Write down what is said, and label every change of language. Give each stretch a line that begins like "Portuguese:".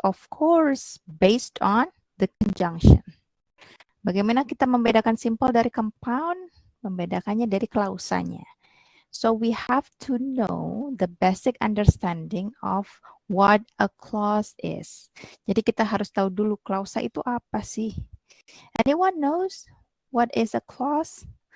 English: Of course, based on the conjunction.
Indonesian: Bagaimana kita membedakan simple dari compound? Membedakannya dari klausanya.
English: So we have to know the basic understanding of what a clause is.
Indonesian: Jadi kita harus tahu dulu klausa itu apa sih?
English: Anyone knows what is a clause?